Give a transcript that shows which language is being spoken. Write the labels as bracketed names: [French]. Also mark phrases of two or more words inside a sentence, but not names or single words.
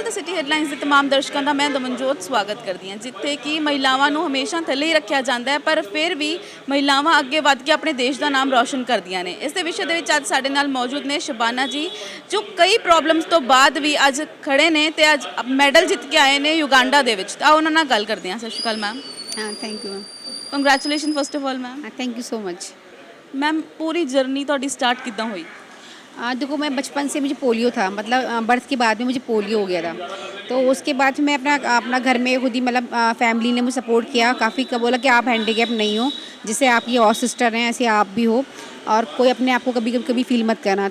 [Punjabi] ਦ ਸਿਟੀ ਹੈਡਲਾਈਨਸ ਦੇ तमाम ਦਰਸ਼ਕਾਂ ਦਾ ਮੈਂ ਦਮਨਜੋਤ ਸਵਾਗਤ ਕਰਦੀ ਹਾਂ, ਜਿੱਥੇ ਕਿ ਮਹਿਲਾਵਾਂ ਨੂੰ ਹਮੇਸ਼ਾ ਥੱਲੇ ਹੀ ਰੱਖਿਆ ਜਾਂਦਾ ਹੈ, ਪਰ ਫਿਰ ਵੀ ਮਹਿਲਾਵਾਂ ਅੱਗੇ ਵੱਧ ਕੇ ਆਪਣੇ ਦੇਸ਼ ਦਾ ਨਾਮ ਰੌਸ਼ਨ ਕਰਦੀਆਂ ਨੇ। ਇਸ ਦੇ ਵਿਸ਼ੇ ਦੇ ਵਿੱਚ ਅੱਜ ਸਾਡੇ ਨਾਲ ਮੌਜੂਦ ਨੇ ਸ਼ਬਾਨਾ ਜੀ ਜੋ ਕਈ ਪ੍ਰੋਬਲਮਸ ਤੋਂ ਬਾਅਦ ਵੀ ਅੱਜ ਖੜੇ ਨੇ ਤੇ ਅੱਜ ਮੈਡਲ ਜਿੱਤ ਕੇ ਆਏ ਨੇ ਯੁਗਾਂਡਾ ਦੇ ਵਿੱਚ। ਤਾਂ ਉਹਨਾਂ ਨਾਲ ਗੱਲ ਕਰਦੇ ਹਾਂ। ਸਤਿ ਸ਼੍ਰੀ ਅਕਾਲ ਮੈਮ। [English] हाँ thank you ma'am. congratulation first of all ma'am. [Hindi] हाँ [English] thank you so much. [Punjabi] ਮੈਮ ਪੂਰੀ ਜਰਨੀ ਤੁਹਾਡੀ ਸਟਾਰਟ ਕਿੱਦਾਂ ਹੋਈ? [Hindi] देखो मैं बचपन से मुझे पोलियो था, मतलब बर्थ के बाद में मुझे पोलियो हो गया था। तो उसके बाद मैं अपना घर में खुद ही मतलब फैमिली ने मुझे सपोर्ट किया काफ़ी, बोला कि आप हैंडीकैप नहीं हो, जैसे आपकी और सिस्टर हैं ऐसे आप भी हो, और कोई अपने आप को कभी कभी फील मत करना।